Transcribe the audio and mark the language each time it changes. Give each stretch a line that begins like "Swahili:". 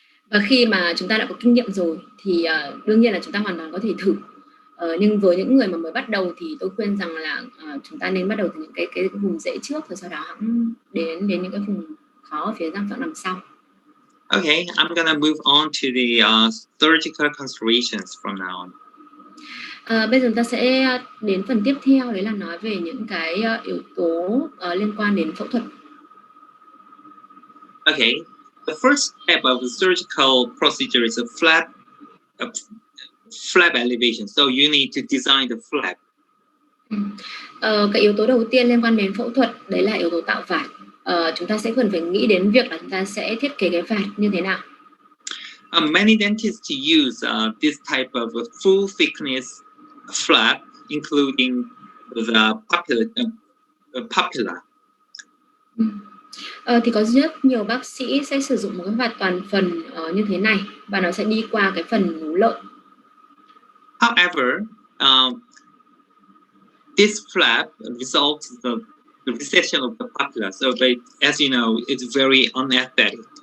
Vietnamese: Và khi mà chúng ta đã có kinh nghiệm rồi thì đương nhiên là chúng ta hoàn toàn có thể thử. Nhưng với những người mà mới bắt đầu thì tôi khuyên rằng là chúng ta nên bắt đầu từ những cái vùng dễ trước, rồi sau đó hẵng đến những cái vùng khó ở phía răng phẳng đằng sau.
English: Okay, I'm gonna move on to the surgical considerations from now on.
Vietnamese: Bây giờ chúng ta sẽ đến phần tiếp theo, đấy là nói về những cái yếu tố liên quan đến phẫu thuật.
English: Okay, the first step of the surgical procedure is a flap elevation. So you need to design the flap.
Vietnamese: Cái yếu tố đầu tiên liên quan đến phẫu thuật đấy là yếu tố tạo vạt. Chúng ta sẽ cần phải nghĩ đến việc là chúng ta sẽ thiết kế cái vạt như thế nào.
English: Many dentists use this type of a full thickness flap, including the papilla.
Vietnamese: Thì có rất nhiều bác sĩ sẽ sử dụng một cái vạt toàn phần như thế này, và nó sẽ đi qua cái phần nú lợi.
English: However, this flap results in the recession of the papilla. So, as you know, it's very unaesthetic.